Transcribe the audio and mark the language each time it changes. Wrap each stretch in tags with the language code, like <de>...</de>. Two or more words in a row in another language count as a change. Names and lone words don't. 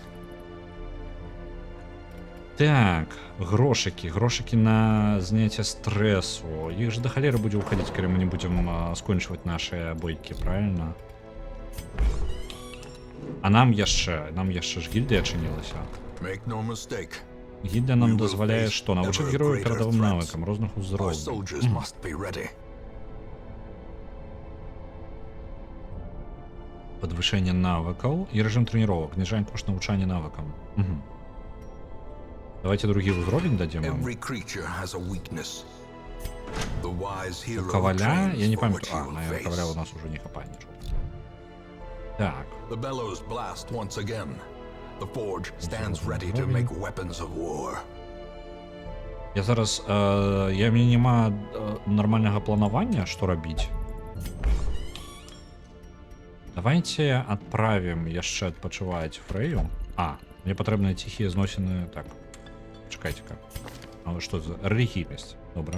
<be>Так, грошыкі на зняцце стрэсу. Іх ж да халеры будзе ўхадзіць, калі мы не будзем скончваць нашыя бойкі, правильно? А нам яшчэ ж гільдыя адчынілася.</be> <en>Make no mistake.</en> <be>Гільдыя нам дазваляе, што навучыць герояў перадавым навыкам розных</be> <en>Our</en> <be>узроўняў.</be> <en>soldiers must be ready.</en> <be>Падвышэнне навыкаў і рэжым трэніровак. Зніжаем кошт навучання навыкам. Давайте другі ўзровень дадзем.</be> <en>Every creature has a weakness. The wise hero</en> <be>Каваля, я не</be> <en>trains for what</en> <be>памятаю.</be> <en>he will</en> <be>На каваля у</be> <en>face.</en> <be>нас уже не хапае нічого. Так.</be> <en>The bellows blast once again. The forge stands ready to make weapons of war.</en> <be>Я зараз... Я мне няма нармальнага планавання, што рабіць. Давайте адправім яшчэ адпачываць Фрэю. Мне патрэбныя ціхія зносіны... Так, чакайце-ка. Што за... Рэлігійнасць. Добра.</be>